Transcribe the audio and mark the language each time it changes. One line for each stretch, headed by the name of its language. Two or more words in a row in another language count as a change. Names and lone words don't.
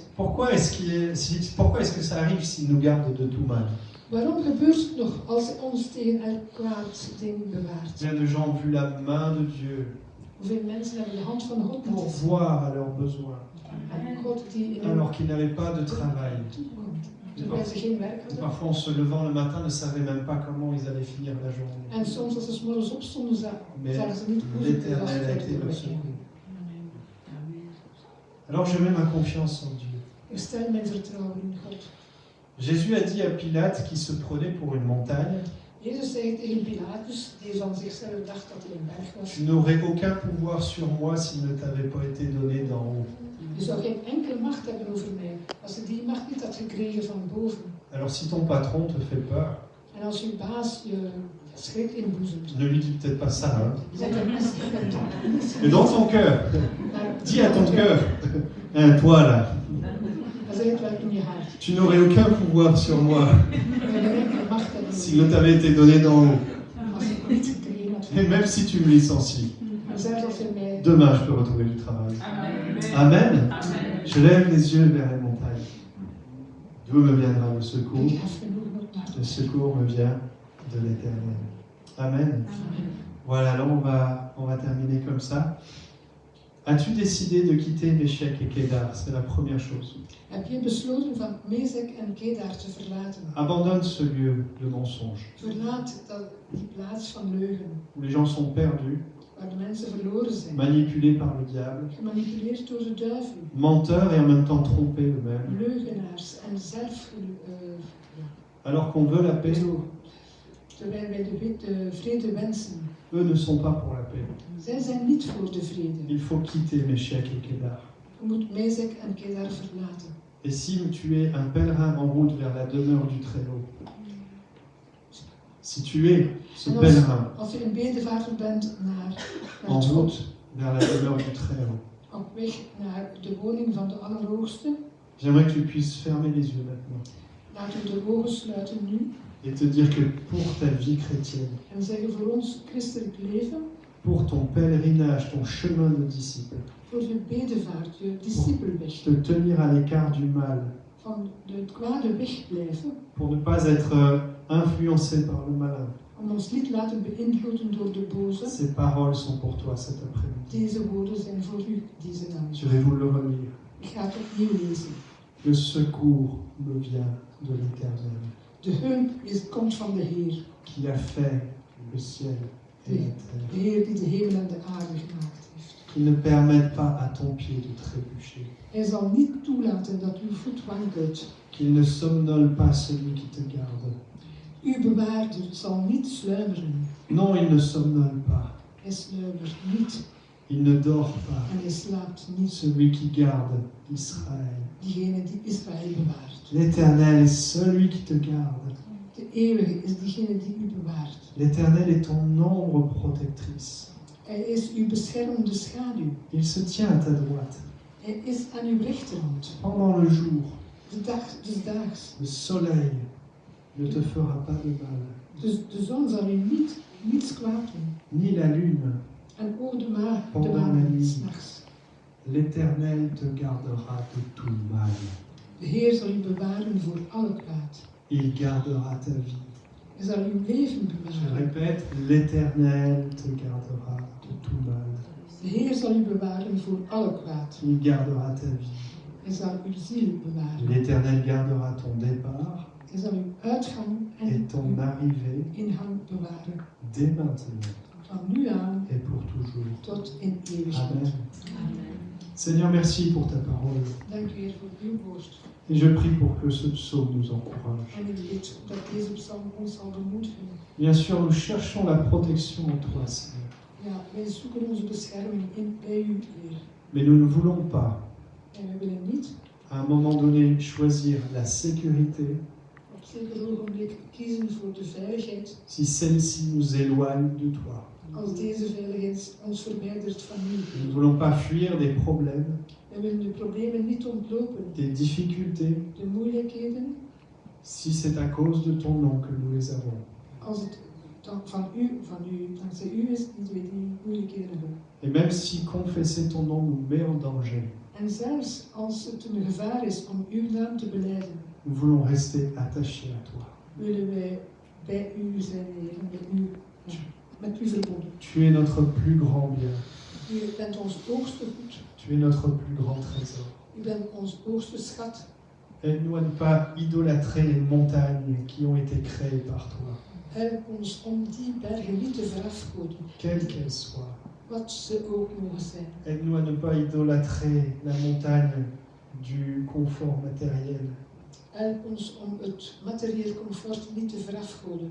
French: Pourquoi est-ce que ça arrive s'il nous garde de tout mal?
Dutch: Waarom gebeurt het nog als hij ons tegen elk kwaad ding bewaart?
French: Combien de gens ont vu la main de Dieu
Dutch: Hoeveel mensen hebben de hand van God
French: pour
Dutch: gezien?
French: voir à leurs besoins,
Dutch: En God die in hen
French: alors qu'ils n'avaient pas de travail.
Dutch: toekomt, terwijl ze geen werk
French: Et
Dutch: hadden.
French: parfois, en se levant le matin, ne savaient même pas comment ils allaient finir la journée.
Dutch: En soms als ze 's morgens opstonden,
French: Mais
Dutch: zagen ze niet hoe ze de dag
French: l'Éternel a été
Dutch: verder
French: leur
Dutch: gingen.
French: secours. Alors je mets ma confiance en Dieu.
Dutch: Ik stel mijn vertrouwen in God.
French: Jésus a dit à Pilate qui se prenait pour une montagne,
Dutch: Jezus zei tegen Pilatus, die van zichzelf dacht dat hij een berg was,
French: tu n'aurais aucun pouvoir sur moi s'il ne t'avait pas été donné d'en haut.
Dutch: je zou geen enkele macht hebben over mij, als je die macht niet had gekregen van boven.
French: Alors si ton patron te fait peur,
Dutch: En als je baas je schrik inboezemt,
French: ne lui dis peut-être pas ça, hein.
Dutch: zeg hem niet.
French: Mais dans ton cœur,
Dutch: Maar
French: dis à ton cœur, hein, toi là,
Dutch: dan zeg het wel in je hart.
French: tu n'aurais aucun pouvoir sur moi
Dutch: Je zou geen enkele macht hebben
French: s'il
Dutch: over
French: ne t'avait été donné d'en haut.
Dutch: mij, als je het niet gekregen had.
French: Et même si tu me licencies,
Dutch: En zelfs als je mij...
French: demain je peux retrouver du travail. Amen. Je lève les yeux vers les montagnes. D'où me viendra le secours?
Dutch: Ik heb genoeg nodig.
French: Le secours me vient de l'Éternel. Amen. Voilà, alors on va terminer comme ça. As-tu décidé de quitter Méchec et Kédar? C'est la première chose.
Dutch: Heb je besloten van Mezek en Kedar te verlaten?
French: Abandonne ce lieu de mensonge,
Dutch: Verlaat die plaats van leugen,
French: où les gens sont perdus,
Dutch: waar de mensen verloren zijn.
French: manipulés par le diable,
Dutch: Gemanipuleerd door de duivel,
French: menteurs et en même temps trompés eux-mêmes,
Dutch: leugenaars en zelf
French: alors qu'on veut la paix.
Dutch: bedrogen. Terwijl wij de vrede wensen.
French: Eux ne sont pas pour la paix.
Dutch: Zij zijn niet voor de vrede.
French: Il faut quitter Méchec et Kédar.
Dutch: Je moet Mezek en Kedar verlaten.
French: Et si tu es un pèlerin en route vers la demeure du Très-Haut, si tu es ce pèlerin
Dutch: Als je een bedevaarder bent naar
French: en
Dutch: het
French: route
Dutch: God,
French: vers la demeure du Très-Haut,
Dutch: op weg naar de woning van de Allerhoogste,
French: j'aimerais que tu puisses fermer les yeux maintenant
Dutch: laten we de ogen sluiten nu
French: et te dire que pour ta vie chrétienne,
Dutch: en zeggen voor ons christelijk leven,
French: pour ton pèlerinage, ton chemin de disciple,
Dutch: voor je bedevaart, je discipelweg,
French: te tenir à l'écart du mal,
Dutch: van het kwade wegblijven,
French: pour ne pas être influencé par le malin.
Dutch: om ons niet laten beïnvloeden door de boze.
French: Ces paroles sont pour toi cet après-midi.
Dutch: Deze woorden zijn voor u deze
French: Je
Dutch: nacht.
French: vais vous le relire.
Dutch: Ik ga het opnieuw lezen.
French: Le secours me vient de l'Éternel,
Dutch: De hulp komt van de Heer,
French: qui a fait le ciel et la
Dutch: de
French: terre.
Dutch: Heer die de hemel en de aarde gemaakt heeft.
French: Qu'il ne permette pas à ton pied de trébucher.
Dutch: Hij zal niet toelaten dat uw voet wankelt.
French: Qu'il ne somnole pas celui qui te garde.
Dutch: Uw bewaarder zal niet sluimeren.
French: Non, il ne somnole pas.
Dutch: Hij sluimert niet
French: Il ne dort pas.
Dutch: en hij slaapt niet.
French: Celui qui garde Israël.
Dutch: Diegene die Israël bewaart.
French: L'Éternel est celui qui te garde.
Dutch: De eeuwige is diegene die u bewaart.
French: L'Éternel est ton ombre protectrice.
Dutch: Hij is uw beschermende schaduw.
French: Il se tient à ta droite.
Dutch: Hij is aan uw rechterhand.
French: Pendant le jour,
Dutch: Des daags.
French: le soleil ne te fera pas de mal.
Dutch: Dus de zon zal u niets kwaad doen.
French: Ni la lune,
Dutch: En ook de maan
French: Pendant la nuit.
Dutch: s'nachts.
French: L'Éternel te gardera de tout mal.
Dutch: De Heer zal u bewaren voor alle kwaad.
French: Il gardera ta vie.
Dutch: Hij zal uw leven
French: Je
Dutch: bewaren.
French: répète, l'Éternel te gardera de tout mal.
Dutch: De Heer zal u bewaren voor alle kwaad.
French: Il gardera ta vie.
Dutch: Hij zal uw ziel bewaren.
French: L'Éternel gardera ton départ
Dutch: Hij zal uw uitgang en
French: et ton
Dutch: uw
French: arrivée
Dutch: ingang bewaren.
French: dès maintenant
Dutch: Van nu aan
French: et pour toujours.
Dutch: tot in eeuwigheid. Amen.
French: Seigneur, merci pour ta parole.
Dutch: Dank u Heer voor uw woord.
French: Et je prie pour que ce psaume nous encourage.
Dutch: En ik bid dat deze psalm ons zal bemoedigen.
French: Bien sûr, nous cherchons la protection en toi, Seigneur.
Dutch: Ja, wij zoeken onze bescherming bij u, Heer.
French: Mais nous ne voulons pas,
Dutch: En we willen niet
French: à un moment donné, choisir la sécurité
Dutch: op zeker ogenblik kiezen voor de veiligheid
French: si celle-ci nous éloigne de toi.
Dutch: als deze veiligheid ons verwijdert van u.
French: Nous ne voulons pas fuir des problèmes,
Dutch: We willen de problemen niet ontlopen,
French: des difficultés,
Dutch: de moeilijkheden,
French: si c'est à cause de ton nom que nous les avons.
Dutch: als het dan van u, dankzij u is, niet we die moeilijkheden hebben.
French: Et même si confesser ton nom nous met en danger,
Dutch: En zelfs als het een gevaar is om uw naam te belijden,
French: nous voulons rester attachés à toi.
Dutch: willen wij bij u zijn, Heer, met u verbonden.
French: Tu es notre plus grand bien.
Dutch: U bent ons hoogste goed,
French: Tu es notre plus grand trésor.
Dutch: u bent ons hoogste schat.
French: Aide-nous à ne pas idolâtrer les montagnes qui ont été créées par toi,
Dutch: Help ons om die bergen niet te verafgoden,
French: quelles qu'elles soient.
Dutch: wat ze ook mogen zijn.
French: Aide-nous à ne pas idolâtrer la montagne du confort matériel.
Dutch: Help ons om het materieel comfort niet te verafgoden.